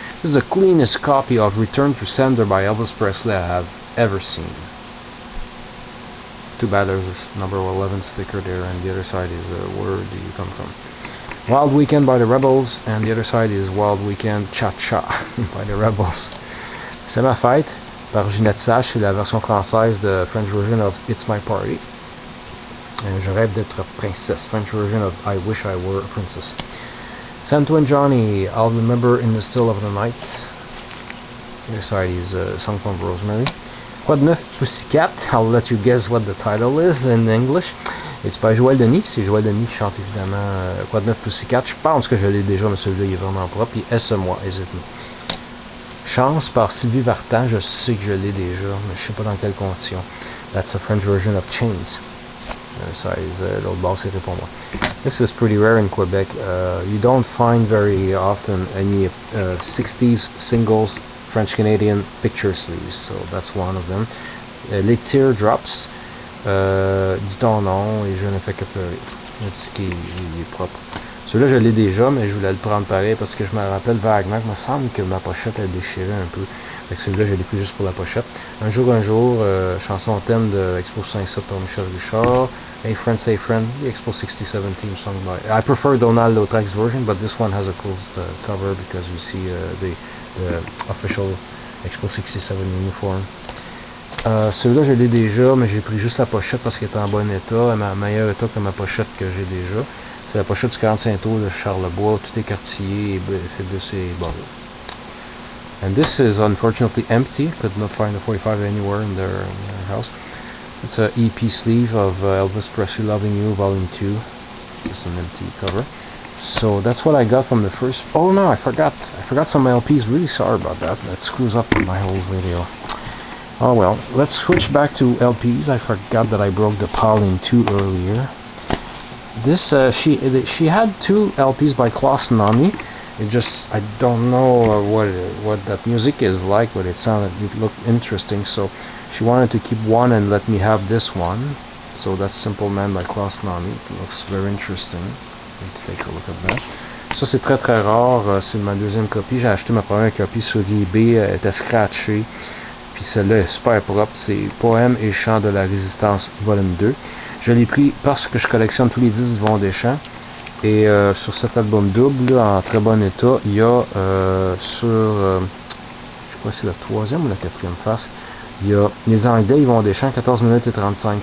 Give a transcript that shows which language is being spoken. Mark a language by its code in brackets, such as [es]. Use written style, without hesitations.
[en] This is the cleanest copy of Return to Sender by Elvis Presley I have ever seen. Too bad there's this number 11 sticker there, and the other side is Where Do You Come From? Wild Weekend by the Rebels, and the other side is Wild Weekend Cha-Cha by the Rebels. [fr] C'est ma fête par Ginette Sage, c'est la version française de [en] French version of [fr] It's My Party. [en] Je rêve d'être princesse, French version of I Wish I Were a Princess. Santo and Johnny, I'll Remember in the Still of the Night. The other side is Song from Rosemary. Quoi de neuf Pussycat, I'll let you guess what the title is in English. It's by [fr] Joël Denis, c'est Joël Denis qui chante évidemment Quoi de neuf Pussycat. Je pense que je l'ai déjà, mais celui-là il est vraiment propre. Puis Est-ce-moi, Is It Me. Chance par Sylvie Vartan, je sais que je l'ai déjà, mais je sais pas dans quelles conditions. [en] That's a French version of Chains. [fr] Ça, l'autre bas c'est pour moi. [en] This is pretty rare in Quebec. You don't find very often any 60s singles French-Canadian picture sleeves, so that's one of them. [fr] Les Teardrops, Dis ton nom et Je ne fais que pleurer. Le disque il est propre. Celui-là je l'ai déjà, mais je voulais le prendre pareil parce que je me rappelle vaguement qu'il me semble que ma pochette a déchiré un peu. Fait que celui-là je l'ai pris juste pour la pochette. Un jour, chanson thème de Expo 57 par Michel Richard. [en] Hey Friend, the Expo 67 theme song by... I prefer Donaldo Trax version, but this one has a cool cover because you see the official Expo 67 uniform. [fr] Celui-là je l'ai déjà, mais j'ai pris juste la pochette parce qu'il est en bon état, à meilleur état que ma pochette que j'ai déjà. C'est la pochette du 45 tours de Charlebois, tout est quartier et fait de ses bords. [en] And this is unfortunately empty, could not find a 45 anywhere in their house. It's an EP sleeve of Elvis Presley Loving You Volume 2, just an empty cover. So that's what I got from the first. Oh no, I forgot some LPs. Really sorry about that. That screws up my whole video. Oh well, let's switch back to LPs. I forgot that I broke the Pauline 2 earlier. This she had 2 LPs by Klaus Nomi. I don't know what that music is like, but it looked interesting. So she wanted to keep one and let me have this one. So that's Simple Man by Klaus Nomi. It looks very interesting. Let's take a look at that. [fr] Ça c'est très très rare. C'est ma deuxième copie. J'ai acheté ma première copie sur eBay. Elle était scratchée. Puis celle-là est super propre. C'est Poèmes et Chants de la Résistance volume 2. Je l'ai pris parce que je collectionne tous les disques Yvon Deschamps. Et sur cet album double, là, en très bon état, il y a je crois que c'est la 3e ou la 4e face, il y a Les Anglais Yvon Deschamps, 14 minutes et 35.